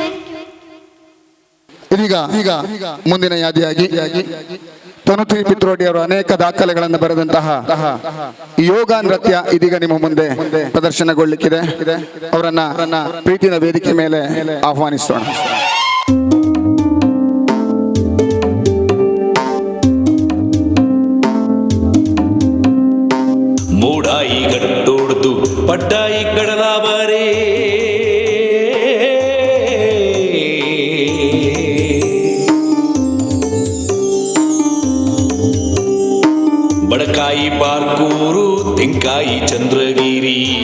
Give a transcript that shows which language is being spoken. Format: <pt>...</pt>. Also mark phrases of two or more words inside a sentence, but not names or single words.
<kn>ಇದೀಗ ಮುಂದಿನ ಯಾದಿಯಾಗಿ ತನುಶ್ರೀ ಪಿತ್ರೋಡಿ ಅವರು ಅನೇಕ ದಾಖಲೆಗಳನ್ನು ಬರೆದಂತಹ ಯೋಗ ನೃತ್ಯ ಇದೀಗ ನಿಮ್ಮ ಮುಂದೆ ಪ್ರದರ್ಶನಗೊಳ್ಳಿಕ್ಕಿದೆ. ಅವರನ್ನ ಪ್ರೀತಿಯ ವೇದಿಕೆ ಮೇಲೆ ಆಹ್ವಾನಿಸೋಣ.</kn> <tcy>ಮೂಡಾಯಿ ಗಟ್ಟೋಡ್ದು ಪಡ್ಡಾಯಿ ಕಡಲ ಬಾರೇ ಬಡಕಾಯಿ ಬಾರ್ಕೂರು ತೆಂಕಾಯಿ ಚಂದ್ರಗಿರಿ</tcy>